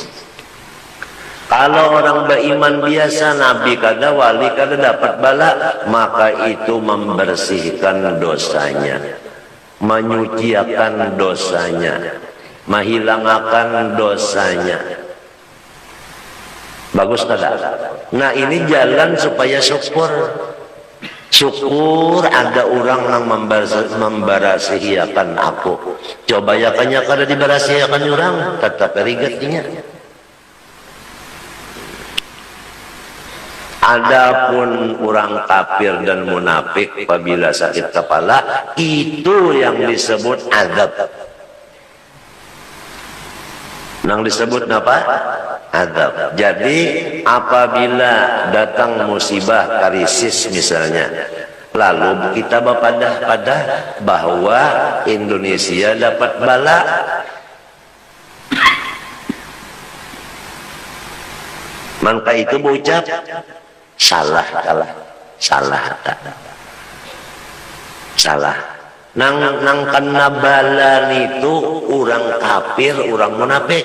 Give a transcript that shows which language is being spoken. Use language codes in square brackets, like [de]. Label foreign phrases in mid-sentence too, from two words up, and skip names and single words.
[bjn] Kalau orang beriman biasa, nabi kada, wali kada dapat bala, maka itu membersihkan dosanya, menyucikan dosanya, menghilangkan dosanya. Bagus kada? Nah ini jalan supaya syukur. Syukur ada orang yang membarasiakan aku. Coba ya kanya kada dibarasiakan orang, tetap rigatnya. Adapun orang kafir dan munafik apabila sakit kepala, itu yang disebut azab. Yang disebut apa? Azab. Jadi apabila datang musibah krisis misalnya, lalu kita berpadah-padah bahwa Indonesia dapat bala, maka itu berucap salah. Nang kena balan itu orang kafir, orang munafik.